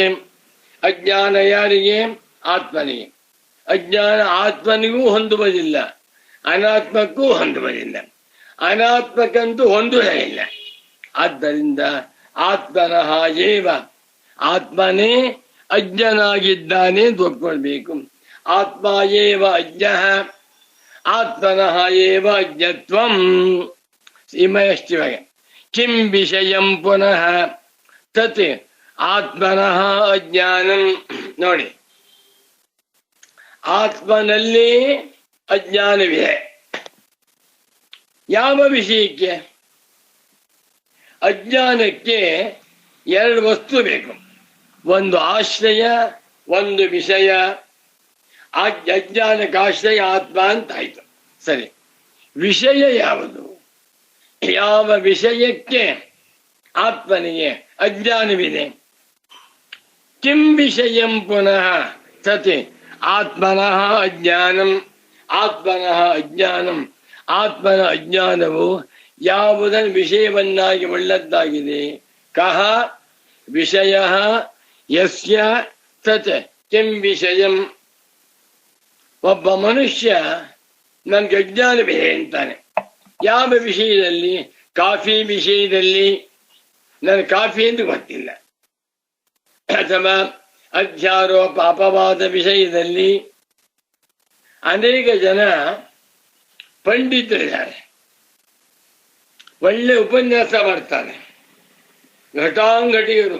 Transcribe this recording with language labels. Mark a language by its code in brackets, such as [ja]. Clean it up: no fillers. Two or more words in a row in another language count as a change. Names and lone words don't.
[kn] ಅಜ್ಞಾನ ಯಾರಿಗೆ? ಆತ್ಮನಿಗೆ. ಅಜ್ಞಾನ ಆತ್ಮನಿಗೂ ಹೊಂದುವುದಿಲ್ಲ, ಅನಾತ್ಮಕ್ಕೂ ಹೊಂದುವುದಿಲ್ಲ, ಅನಾತ್ಮಕ್ಕಂತೂ ಹೊಂದುವುದೇ ಇಲ್ಲ. ಆದ್ದರಿಂದ [sa] आत्मनः एव, [kn] ಆತ್ಮನೇ ಅಜ್ಞನಾಗಿದ್ದಾನೆ ಎಂದು ಒಪ್ಕೊಳ್ಬೇಕು. [sa] आत्म एव अज्ञः आत्मनः एव अज्ञत्वं. इमयष्टिवगे किं विषयं पुनः तत् आत्मनः अज्ञानं. [kn] ನೋಡಿ, ಆತ್ಮನಲ್ಲಿ ಅಜ್ಞಾನವಿದೆ. ಯಾವ ವಿಷಯಕ್ಕೆ? ಅಜ್ಞಾನಕ್ಕೆ ಎರಡು ವಸ್ತು ಬೇಕು, ಒಂದು ಆಶ್ರಯ, ಒಂದು ವಿಷಯ. ಅಜ್ಞಾನಕ್ಕೆ ಆಶ್ರಯ ಆತ್ಮ ಅಂತಾಯ್ತು. ಸರಿ, ವಿಷಯ ಯಾವುದು? ಯಾವ ವಿಷಯಕ್ಕೆ ಆತ್ಮನಿಗೆ ಅಜ್ಞಾನವಿದೆ? [sa] किं विषयं पुनः तत् आत्मनः अज्ञानं. आत्मनः अज्ञानं, [kn] ಆತ್ಮನ ಅಜ್ಞಾನವು ಯಾವುದನ್ನು ವಿಷಯವನ್ನಾಗಿ ಒಳ್ಳದ್ದಾಗಿದೆ? [sa] कह विषय यस्य तत् किं विषयं. [kn] ಒಬ್ಬ ಮನುಷ್ಯ ನನ್ಗೆ ಅಜ್ಞಾನವಿದೆ ಅಂತಾನೆ. ಯಾವ ವಿಷಯದಲ್ಲಿ? ಕಾಫಿ ವಿಷಯದಲ್ಲಿ. ನನಗೆ ಕಾಫಿ ಎಂದು ಗೊತ್ತಿಲ್ಲ, ಅಥವಾ ಅಧ್ಯಾರೋಪ ಅಪವಾದ ವಿಷಯದಲ್ಲಿ ಅನೇಕ ಜನ ಪಂಡಿತರಿದ್ದಾರೆ, ಒಳ್ಳೆ ಉಪನ್ಯಾಸ ಮಾಡ್ತಾರೆ, ಘಟಾಂಘಟಿಗರು.